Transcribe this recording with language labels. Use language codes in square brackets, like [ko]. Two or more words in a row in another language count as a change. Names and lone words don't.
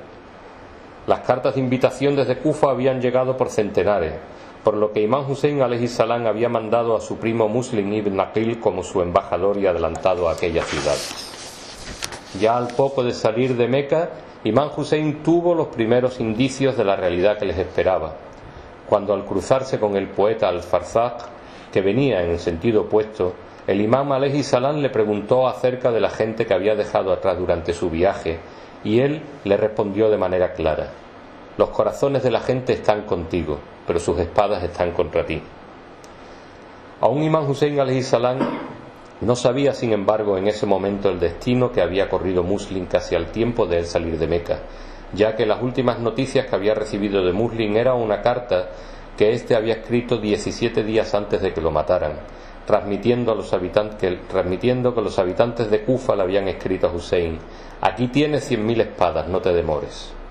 [es] Las cartas de invitación desde Kufa habían llegado por centenares, por lo que Imam Hussein [ar] عليه السلام [es] había mandado a su primo Muslim ibn Aqil como su embajador y adelantado a aquella ciudad. Ya al poco de salir de Meca, Imam Hussein tuvo los primeros indicios de la realidad que les esperaba, cuando al cruzarse con el poeta Al-Farzaq, que venía en el sentido opuesto, el imam [ar] عليه السلام [es] le preguntó acerca de la gente que había dejado atrás durante su viaje, y él le respondió de manera clara: los corazones de la gente están contigo, pero sus espadas están contra ti. Aún Imam Hussein [ar] عليه السلام [es] no sabía, sin embargo, en ese momento el destino que había corrido Muslim casi al tiempo de él salir de Meca, ya que las últimas noticias que había recibido de Muslim era una carta que éste había escrito 17 días antes de que lo mataran, transmitiendo que los habitantes de Kufa le habían escrito a Hussein: aquí tienes 100.000 espadas, no te demores.